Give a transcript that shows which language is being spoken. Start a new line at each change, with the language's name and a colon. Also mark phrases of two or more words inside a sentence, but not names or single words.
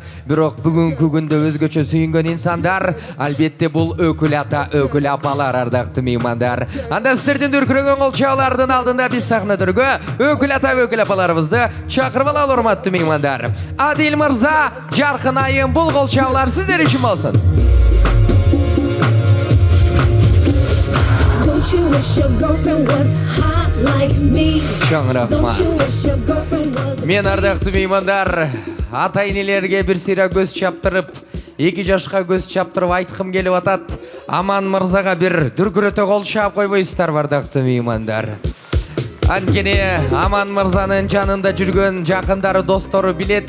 Kyrgyz: Бирок бүгүнкү күндө өзгөчө сүйүнгөн инсандар албетте бул өкүл ата, өкүл апалар, ардактуу меймандар. Анда сиздердин дүркүрөгөн кол чаалардын алдында биз сахна төргө өкүл ата, өкүл апаларыбызды чакырып алалы, урматтуу меймандар. Адил мырза, жаркын айым, бул кол чаалар сиздер үчүн болсун.
English: Don't you wish your girlfriend was hot like me?
Kyrgyz: Чоң рахмат.
English: Don't you wish your girlfriend was
Kyrgyz: Мен ардактуу меймандар, ата-энелерге бир сыйра көз чаптырып, 2 жашка көз чаптырып айткым келип атат. Аман мырзага бир дүркүрөтө кол чаап койбойсуздар, ардактуу меймандар. Анткени Аман мырзанын жанында жүргөн жакындары, достору билет.